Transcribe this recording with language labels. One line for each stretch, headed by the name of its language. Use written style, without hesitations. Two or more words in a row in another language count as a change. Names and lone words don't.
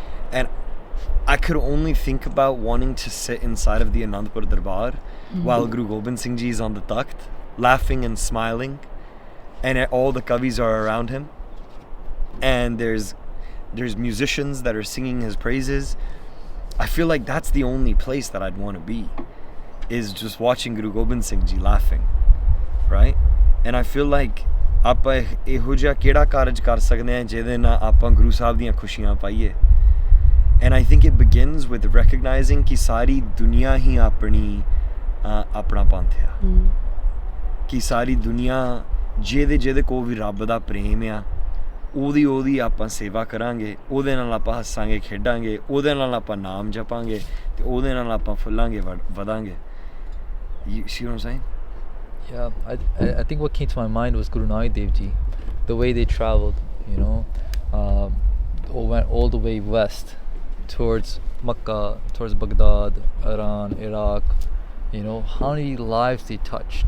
English: And I could only think about wanting to sit inside of the Anandpur Darbar while Guru Gobind Singh Ji is on the takht, laughing and smiling, and all the kavis are around him, and there's musicians that are singing his praises. I feel like that's the only place that I'd want to be, is just watching Guru Gobind Singh Ji laughing, right? And I feel like
Punjabi: ਆਪਾਂ ਇਹੋ ਜਿਹਾ ਕਿਹੜਾ ਕਾਰਜ ਕਰ ਸਕਦੇ ਹਾਂ ਜਿਹਦੇ ਨਾਲ ਆਪਾਂ ਗੁਰੂ ਸਾਹਿਬ ਦੀਆਂ ਖੁਸ਼ੀਆਂ ਪਾਈਏ.
English: And I think it begins with recognizing
Hindi: कि सारी दुनिया ही अपना पंथ है, कि सारी दुनिया ਜਿਹਦੇ को भी
Punjabi: ਰੱਬ ਦਾ ਪ੍ਰੇਮ ਆ, ਉਹਦੀ ਆਪਾਂ ਸੇਵਾ ਕਰਾਂਗੇ, ਉਹਦੇ ਨਾਲ ਆਪਾਂ ਹੱਸਾਂਗੇ ਖੇਡਾਂਗੇ, ਉਹਦੇ ਨਾਲ ਆਪਾਂ ਨਾਮ ਜਪਾਂਗੇ ਤੇ ਉਹਦੇ ਨਾਲ ਆਪਾਂ ਫੁੱਲਾਂਗੇ ਵਧਾਂਗੇ.
English: You see what I'm saying? Yeah, I think what came to my mind was Guru Nanak Dev Ji, the way they traveled, you know, went all the way west towards Makkah, towards Baghdad, Iran, Iraq, you know, how many lives they touched.